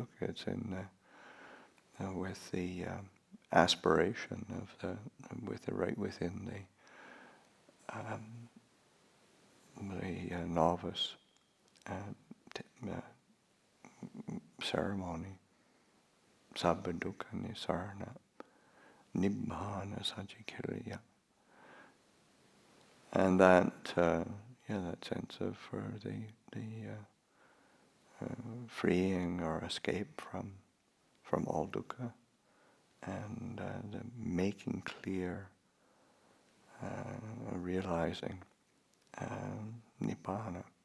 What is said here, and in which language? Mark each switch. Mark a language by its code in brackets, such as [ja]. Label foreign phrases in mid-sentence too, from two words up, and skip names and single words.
[en] It's in with the aspiration of the right within the novice ceremony, [pi] sabba dukkha nisarna nibbana sajikiriya. [en] And that that sense of the freeing or escape from all dukkha, and the making clear, realizing nibbana.